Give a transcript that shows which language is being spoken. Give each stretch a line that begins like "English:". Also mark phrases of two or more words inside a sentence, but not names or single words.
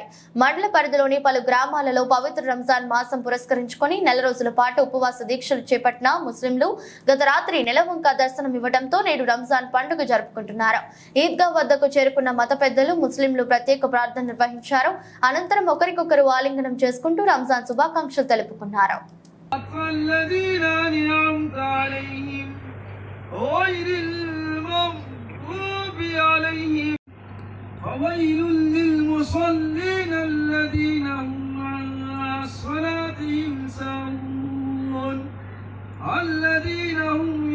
Telugu: మండల పరిధిలోని పలు గ్రామాలలో పవిత్ర రంజాన్ మాసం పురస్కరించుకొని నెల రోజుల పాటు ఉపవాస దీక్షలు చేపట్టిన ముస్లింలు గత రాత్రి నెలవంక దర్శనం ఇవ్వడంతో నేడు రంజాన్ పండుగ జరుపుకుంటున్నారు. ఈద్గా వద్దకు చేరుకున్న మత పెద్దలు ముస్లింలు ప్రత్యేక ప్రార్థన నిర్వహించారు. అనంతరం ఒకరికొకరు ఆలింగనం చేసుకుంటూ రంజాన్ శుభాకాంక్షలు తెలుపుకున్నారు.
Arabic: عليهم فويل للمصلين الذين هم عن صلاتهم ساهون الذين هم